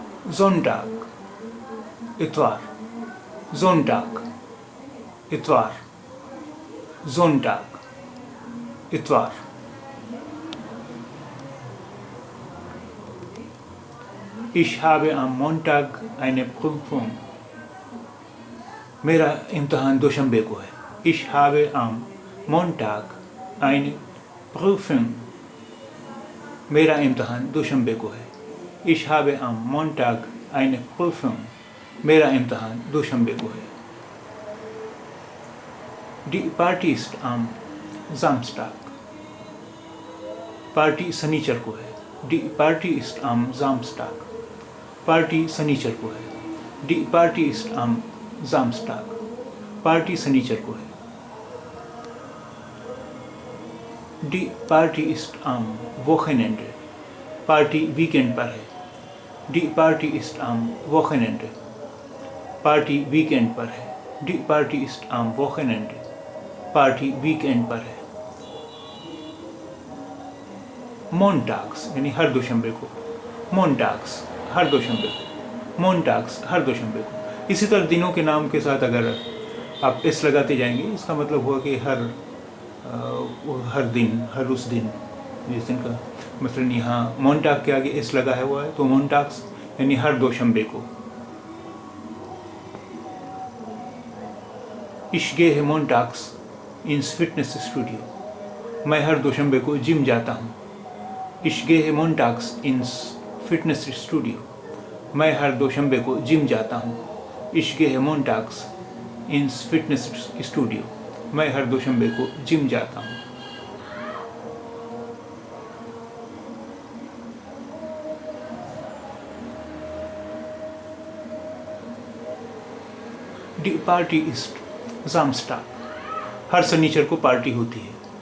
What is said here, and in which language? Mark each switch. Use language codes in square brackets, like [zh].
[hi] Sonntag इतवार। Sonntag इतवार। Sonntag इतवार। [de] Ich habe am Montag eine Prüfung। [hi] मेरा इम्तहान दोशंबे को है। [de] Ich habe am Montag eine Prüfung। [hi] मेरा इम्तहान दोशंबे को है। [de] Ich habe am Montag eine Prüfung। [hi] मेरा इम्तहान दोशंबे को है। [de] Die Party ist am Samstag। [hi] Party शनिचर को है। [de] Die Party ist am Samstag। [hi] Party शनिचर को है। [de] Die Party ist am Samstag। [hi] Party शनिचर को है। [de] Die Party ist am Wochenende। [hi] Party weekend पर है। [de] Die Party ist am Wochenende। [hi] Party weekend पर है। [de] Die Party ist am Wochenende। [hi] Party weekend पर है। Montags यानी हर दोशंबे को। Montags हर दोशंबे को। Montags हर दोशंबे को। इसी तरह दिनों के नाम के साथ अगर आप एस लगाते जाएंगे, इसका मतलब हुआ कि हर दिन, हर उस दिन जिस दिन का, मतलब यहाँ मोन्टाग के आगे एस लगा हुआ है, तो मोन्टाग्स यानी हर दोशंबे को। [de] Ich gehe montags ins Fitnessstudio। [hi] मैं हर दोशंबे को जिम जाता हूँ। [de] Ich gehe montags ins Fitnessstudio। [hi] मैं हर दोशंबे को जिम जाता हूँ। [de] Ich gehe montags ins Fitnessstudio। [hi] मैं हर दोशंबे को जिम जाता हूँ। [de] Die Party ist Samstag। [hi] हर शनिचर को पार्टी होती है।